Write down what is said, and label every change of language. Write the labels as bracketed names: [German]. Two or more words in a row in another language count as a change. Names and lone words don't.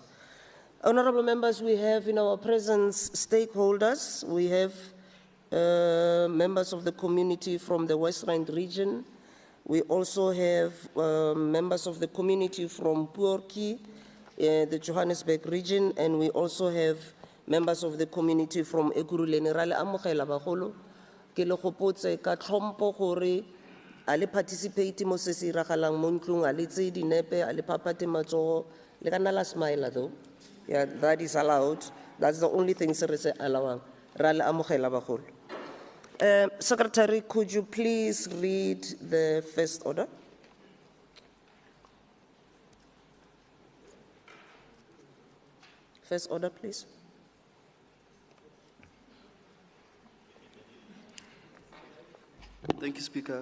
[English] Honorable members, we have in our presence stakeholders. We have members of the community from the West Rand region. We also have members of the community from Puorki, the Johannesburg region, and we also have members of the community from Ekurhuleni. [Tswana] Ra le amogela bagolo ke le gopotse ka tlhompho gore a le participate mo se se iragalang mo ntlong, a le tse dinepe, a le phapate matsogo, le ka nna la [English] smile though. Yeah, that is allowed. That's the only thing [Tswana] se re se allowang. Ra le amogela bagolo. [English] Secretary, could you please read the first order? First order, please. Thank you, Speaker.